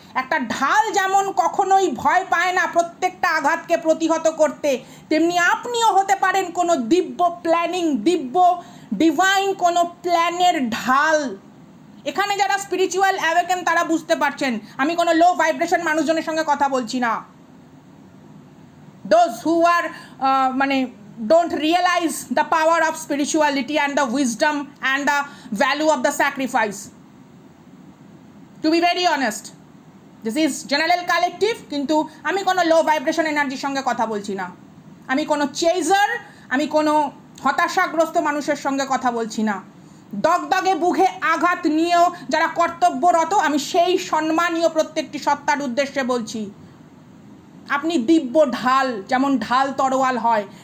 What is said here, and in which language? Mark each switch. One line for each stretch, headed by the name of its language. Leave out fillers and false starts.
Bangla: একটা ঢাল যেমন কখনোই ভয় পায় না প্রত্যেকটা আঘাতকে প্রতিহত করতে, তেমনি আপনিও হতে পারেন কোনো দিব্য প্ল্যানিং, দিব্য ডিভাইন কোনো প্ল্যানের ঢাল। এখানে যারা স্পিরিচুয়াল অ্যাওয়েকেন তারা বুঝতে পারছেন আমি কোনো লো ভাইব্রেশন মানুষজনের সঙ্গে কথা বলছি না।
English: Those who are don't realize the power of spirituality and the wisdom and the value of the sacrifice. To be very honest, this is general collective,
Bangla: কিন্তু আমি কোনো লো ভাইব্রেশন এনার্জির সঙ্গে কথা বলছি না, আমি কোনো চেজার, আমি কোনো হতাশাগ্রস্ত মানুষের সঙ্গে কথা বলছি না। দগদগে বুকে আঘাত নিয়েও যারা কর্তব্যরত, আমি সেই সম্মানীয় প্রত্যেকটি সত্তার উদ্দেশ্যে বলছি, আপনি দিব্য ঢাল, যেমন ঢাল তরোয়াল হয়।